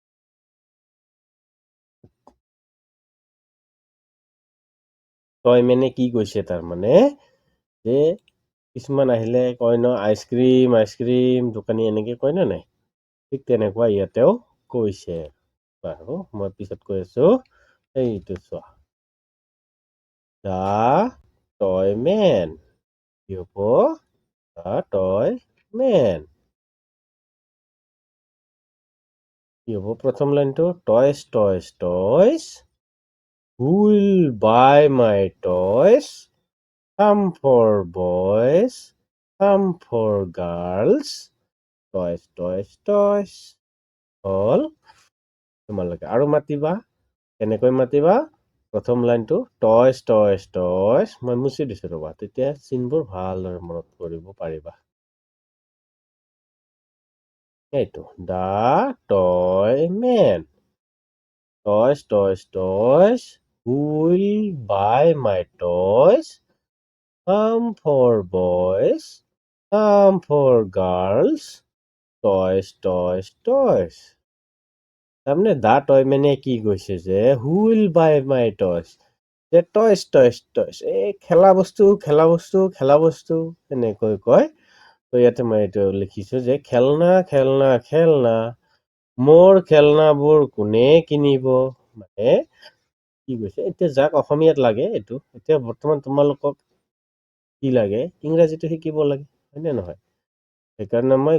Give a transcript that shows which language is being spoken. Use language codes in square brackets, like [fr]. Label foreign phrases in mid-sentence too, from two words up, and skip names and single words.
[as] টয়মেনে কি কৈছে তাৰমানে যে কিছুমান আহিলে কয় ন আইচক্ৰীম দোকানী এনেকে কয় না নাই ঠিক তেনেকুৱা ইয়াতেও কৈছে বাৰু মই পিছত কৈ আছো এইটো চোৱা [en] the toyman [as] কি হ'ব [en] the toyman [as] কি হ'ব প্ৰথম লাইনটো টয়ছ [en] who will buy my toys some for boys Some for girls. Toys, toys, toys. [as] হ'ল তোমালোকে আৰু মাতিবা কেনেকৈ মাতিবা প্ৰথম লাইনটো [en] toys toys toys [as] মই মুচি দিছোঁ ৰ'বা তেতিয়া চিনবোৰ ভালদৰে মনত কৰিব পাৰিবা এইটো [en] the toy man toys toys toys who will buy my toys some for boys some for girls toys toys [as] toys তাৰমানে [en] the toy man [as] কি কৈছে যে [en] who will buy my toys [as] যে [en] toys toys toys [as] এই খেলা বস্তু এনেকৈ কয় তো ইয়াতে মই এইটো লিখিছো যে খেলনা খেলনা খেলনা মোৰ খেলনাবোৰ কোনে কিনিব মানে কি কৈছে এতিয়া যাক অসমীয়াত লাগে এইটো এতিয়া বৰ্তমান তোমালোকক কি লাগে ইংৰাজীটো শিকিব লাগে হয়নে নহয় সেইকাৰণে মই